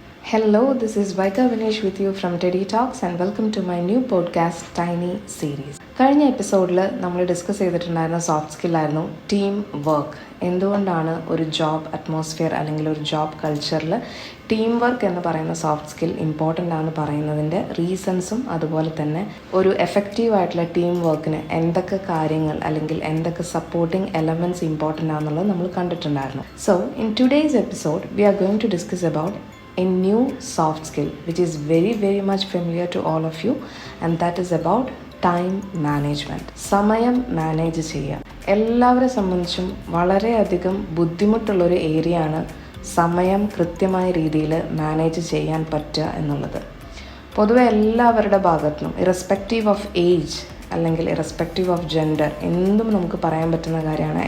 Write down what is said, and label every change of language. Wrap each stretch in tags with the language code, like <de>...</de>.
<en>Hello, this is Vaika Vinesh with you from Teddy Talks and welcome to my new podcast, Tiny Series.</en> <ml>കഴിഞ്ഞ എപ്പിസോഡിൽ നമ്മൾ discuss ചെയ്തിട്ടുണ്ടായിരുന്ന soft സ്കില്ലായിരുന്നു team work. എന്തുകൊണ്ടാണ് ഒരു job atmosphere അല്ലെങ്കിൽ ഒരു job കൾച്ചറിൽ team work എന്ന് പറയുന്ന സോഫ്റ്റ് സ്കിൽ ഇമ്പോർട്ടൻ്റ് ആണെന്ന് പറയുന്നതിൻ്റെ റീസൺസും അതുപോലെ തന്നെ ഒരു എഫക്റ്റീവായിട്ടുള്ള ടീം വർക്കിന് എന്തൊക്കെ കാര്യങ്ങൾ അല്ലെങ്കിൽ എന്തൊക്കെ സപ്പോർട്ടിംഗ് എലമെൻറ്റ്സ് ഇമ്പോർട്ടൻ്റ് ആണെന്നുള്ളത് നമ്മൾ കണ്ടിട്ടുണ്ടായിരുന്നു.</ml> <en>So in today's episode we are going to discuss about a new soft skill which is very much familiar to all of you, and that is about time management.</en> <ml>സമയം manage ചെയ്യുക എല്ലാവരെ സംബന്ധിച്ചും വളരെയധികം ബുദ്ധിമുട്ടുള്ളൊരു area ആണ് സമയം കൃത്യമായ രീതിയിൽ മാനേജ് ചെയ്യാൻ പറ്റുക എന്നുള്ളത്. പൊതുവെ എല്ലാവരുടെ ഭാഗത്തുനിന്നും</ml> <en>irrespective of age</en> <ml>അല്ലെങ്കിൽ</ml> <en>irrespective of gender</en> <ml>എന്തും നമുക്ക് പറയാൻ പറ്റുന്ന കാര്യമാണ്.</ml>